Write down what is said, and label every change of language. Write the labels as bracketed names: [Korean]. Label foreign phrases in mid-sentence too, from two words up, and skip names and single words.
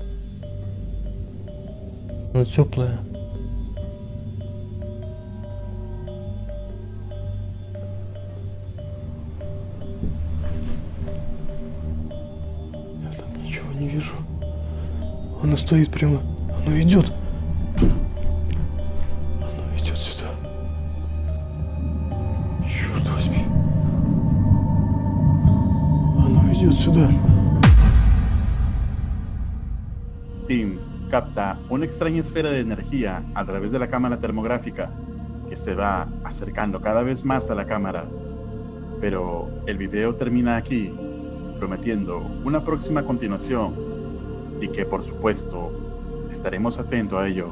[Russian] Она теплая. Я там ничего не вижу. Она стоит прямо. Оно идет. Оно идет сюда. Черт возьми. Ono идет сюда. [Spanish] Tim capta una extraña esfera de energía a través de la cámara termográfica que se va acercando cada vez más a la cámara. Pero el video termina aquí, prometiendo una próxima continuación y que por supuesto estaremos atentos a ello.